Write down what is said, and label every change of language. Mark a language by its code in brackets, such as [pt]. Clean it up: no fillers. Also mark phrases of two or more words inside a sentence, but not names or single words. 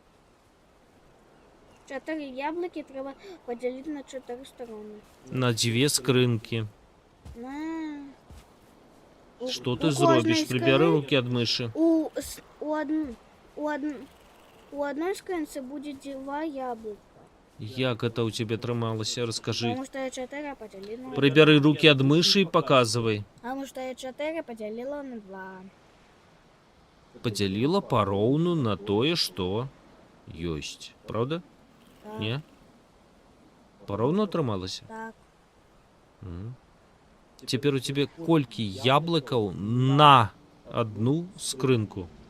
[be] 4 яблыкі трэба падзяліць на 4 стороны. На 2 скрынкі. На... Што ты у зробіш? кожнай Прыбяры скрын- рукі ад мышы. У одной скрынцы будзе 2 яблыка. Як гэта ў цябе атрымалася? Раскажы. [ru] Потому что я 4 [be] подзялила на Прыбяры рукі ад мышы і паказвай. [ru] Потому что я 4 [be] подзялила на 2. Падзяліла пароўну на тое, што ёсць. Праўда? Так, Не? Пароўну атрымалася? так. Цяпер у цябе колькі яблыкаў на одну скрынку?